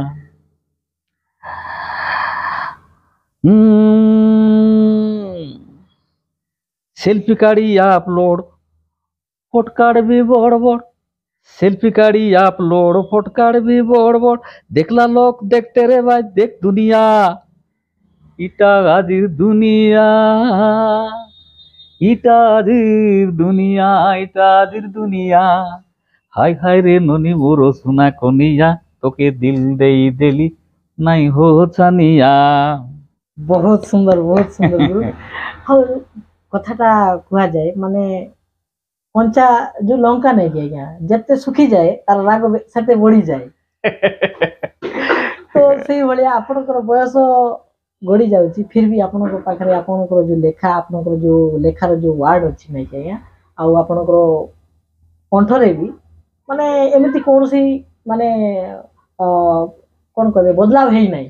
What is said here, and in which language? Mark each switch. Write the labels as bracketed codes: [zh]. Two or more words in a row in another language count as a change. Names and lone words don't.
[spv] ସେଲଫି କାଢ଼ି ଅପଲୋଡ଼ ଫଟକାର ବି ବଡ଼ ବଡ଼, ସେଲଫି କାଢ଼ି ଅପଲୋଡ଼ ଫଟକାର ବି ବଡ଼ ବଡ଼, ଦେଖଲା ଲୋକ ଦେଖତେ ରେ ଭାଇ ଦେଖ ଦୁନିଆ, ଇଟା ଆଜିର ଦୁନିଆ, ଇଟା ଆଜିର ଦୁନିଆ, ଇଟା ଆଜିର ଦୁନିଆ, ହାୟ ହାୟ ରେ ନନି ମୋର ସୁନା କନିଆ, ତୋକେ ଦିଲ ଦେଇ ଦେଲି ନାଇ ହୋ ଛାନିଆ। [or] ବହୁତ ସୁନ୍ଦର, ବହୁତ ସୁନ୍ଦର ଗୁରୁ। ଆଉ କଥାଟା କୁହାଯାଏ ମାନେ କଞ୍ଚା ଯୋଉ ଲଙ୍କା ନାଇଁ କି ଆଜ୍ଞା, ଯେତେ ଶୁଖିଯାଏ ତାର ରାଗ ସେତେ ବଢିଯାଏ। ତ ସେଇଭଳିଆ ଆପଣଙ୍କର ବୟସ ଗଡି ଯାଉଛି, [hi] फिर भी [or] ଆପଣଙ୍କ ପାଖରେ ଆପଣଙ୍କର ଯୋଉ ଲେଖା, ଆପଣଙ୍କର ଯୋଉ ଲେଖାର ଯୋଉ ୱାର୍ଡ ଅଛି ନାଇଁ କି ଆଜ୍ଞା, ଆଉ ଆପଣଙ୍କର କଣ୍ଠରେ ବି ମାନେ ଏମିତି କୌଣସି ମାନେ କ'ଣ କହିବେ ବଦଲାବ ହେଇନାହିଁ।